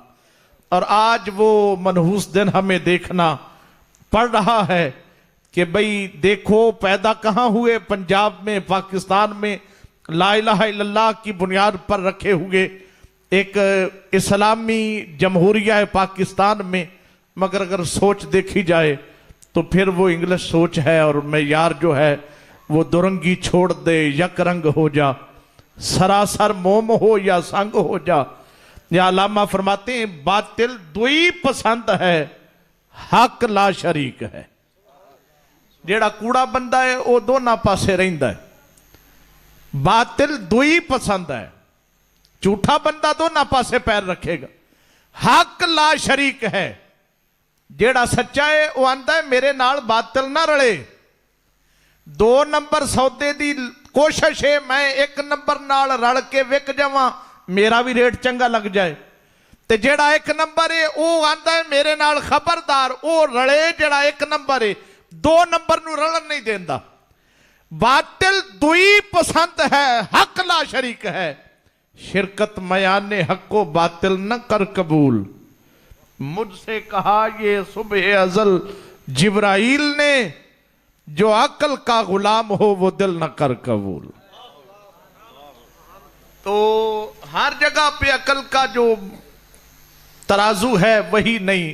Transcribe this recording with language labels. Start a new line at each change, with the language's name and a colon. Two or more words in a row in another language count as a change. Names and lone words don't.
Urdu: اور آج وہ منحوس دن ہمیں دیکھنا پڑ رہا ہے کہ بھئی دیکھو پیدا کہاں ہوئے، پنجاب میں، پاکستان میں،
Arabic: لا الہ الا اللہ
Urdu: کی بنیاد پر رکھے ہوئے ایک اسلامی جمہوریہ پاکستان میں، مگر اگر سوچ دیکھی جائے تو پھر وہ انگلش سوچ ہے اور معیار جو ہے وہ دورنگی چھوڑ دے، یک رنگ ہو جا، سراسر موم ہو یا سنگ ہو جا. یا علامہ فرماتے ہیں باطل دوئی پسند ہے، حق لا شریک ہے.
Punjabi: جیڑا کوڑا بندہ ہے وہ دونوں پاسے رہندا ہے.
Urdu: باطل دوئی پسند ہے، جھوٹا بندہ دونوں پاسے پیر رکھے گا. حق لا شریک ہے.
Punjabi: جیڑا سچا ہے وہ آندا ہے میرے نال باطل نہ رلے. 2 نمبر سودے دی کوشش ہے میں 1 نمبر نال رل کے وک جاواں، میرا بھی ریٹ چنگا لگ جائے. تے جیڑا 1 نمبر ہے وہ آندا ہے میرے نال خبردار وہ رلے جیڑا 1 نمبر ہے، 2 نمبر نو رلن نہیں دیندا.
Urdu: باطل دوئی پسند ہے، حق لا شریک ہے. شرکت میان حق و باطل نہ کر قبول. مجھ سے کہا یہ صبح ازل جبرائیل نے، جو عقل کا غلام ہو وہ دل نہ کر قبول. تو ہر جگہ پہ عقل کا جو ترازو ہے وہی نہیں.